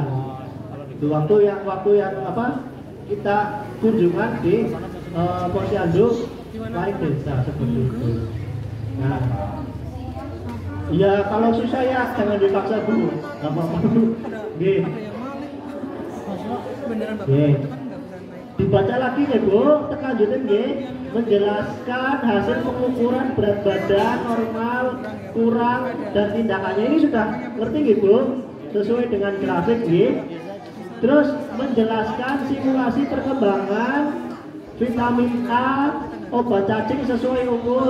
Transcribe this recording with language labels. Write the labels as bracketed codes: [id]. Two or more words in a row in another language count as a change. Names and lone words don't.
[id] Itu waktu yang apa kita kunjungan di posyandu lain desa seperti itu. Nah, ya kalau susah ya jangan dipaksa dulu, nggak apa-apa. Gih. Dibaca lagi ya Bu, tekanjutin nggih, menjelaskan hasil pengukuran berat badan normal, kurang dan tindakannya ini sudah ngerti nggih Bu? Sesuai dengan grafik nggih. Terus menjelaskan simulasi perkembangan vitamin A, obat cacing sesuai umur.